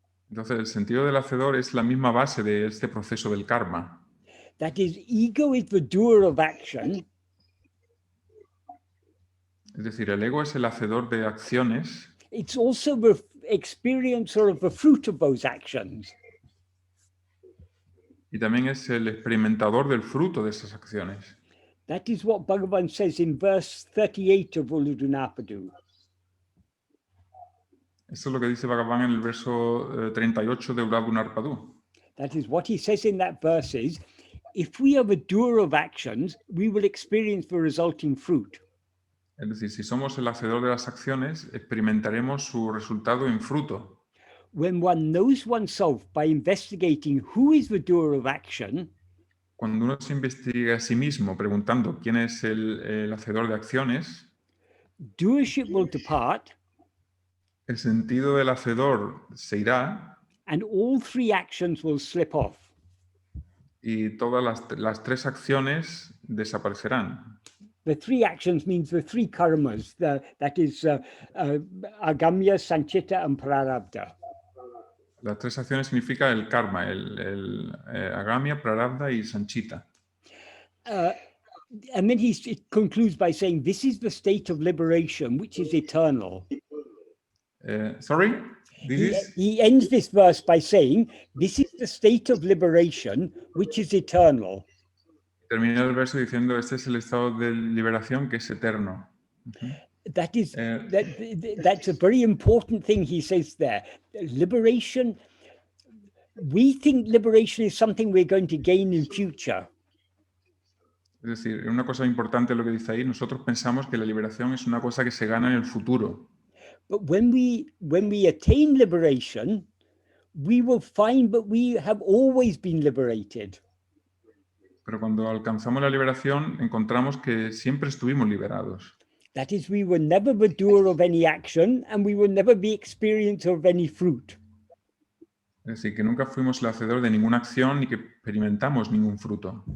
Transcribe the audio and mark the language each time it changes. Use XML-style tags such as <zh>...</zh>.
<es>Entonces, el sentido del hacedor es la misma base de este proceso del karma.</es> <en>That is, ego is the doer of action,</en> <es>Es decir, el ego es el hacedor de acciones,</es> <en>it's also the experiencer of the fruit of those actions.</en> <es>y también es el experimentador del fruto de esas acciones.</es> <en>That is what Bhagavan says in verse 38 of Uludunapadu.</en> <es>Esto es lo que dice Bhagavan en el verso 38 de Uladunarpadu.</es> <en>That is what he says in that verse is, if we are the doer of actions, we will experience the resulting fruit.</en> <es>Es decir, si somos el hacedor de las acciones, experimentaremos su resultado en fruto.</es> <en>When one knows oneself by investigating who is the doer of action,</en> <es>Cuando uno se investiga a sí mismo preguntando quién es el hacedor de acciones,</es> <en>doership will depart,</en> <es>el sentido del hacedor se irá</es> <en>and all three actions will slip off.</en> <es>y todas las tres acciones desaparecerán.</es> <en>The three actions means the three karmas, that is agamya, sanchita, and prarabdha.</en> <es>Las tres acciones significa el karma, agamya, prarabdha y sanchita.</es> <en>And then it concludes by saying, this is the state of liberation, which is eternal. Sorry? He ends this verse by saying, this is the state of liberation, which is eternal.</en> <es>Termina el verso diciendo, este es el estado de liberación que es eterno.</es> <en>That is, that's a very important thing he says there. Liberation, we think liberation is something we're going to gain in future.</en> <es>Es decir, una cosa importante lo que dice ahí, nosotros pensamos que la liberación es una cosa que se gana en el futuro.</es> <en>But when we attain liberation, we will find that we have always been liberated.</en> <es>Pero cuando alcanzamos la liberación, encontramos que siempre estuvimos liberados.</es> <en>That is, we were never the doer of any action and we will never be experiencer of any fruit.</en> <es>Es decir, que nunca fuimos el hacedor de ninguna acción ni que experimentamos ningún fruto.</es>